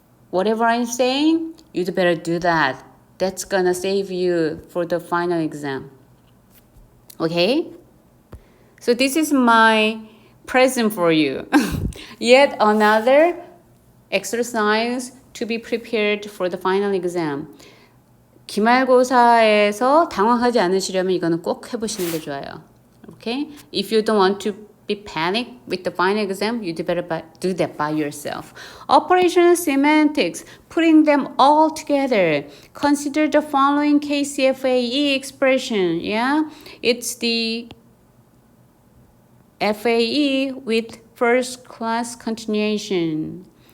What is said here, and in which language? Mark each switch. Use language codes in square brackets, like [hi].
[en] Whatever I'm saying, you'd better do that. That's gonna save you for the final exam. Okay? So this is my present for you. Yet another exercise to be prepared for the final exam. [ko] 기말고사에서 당황하지 않으시려면 이거는 꼭 해보시는 게 좋아요. [en] Okay? If you don't want to be panicked with the final exam, you better do that by yourself. Operational semantics, putting them all together. Consider the following KCFAE expression. Yeah, it's the FAE with first class continuation.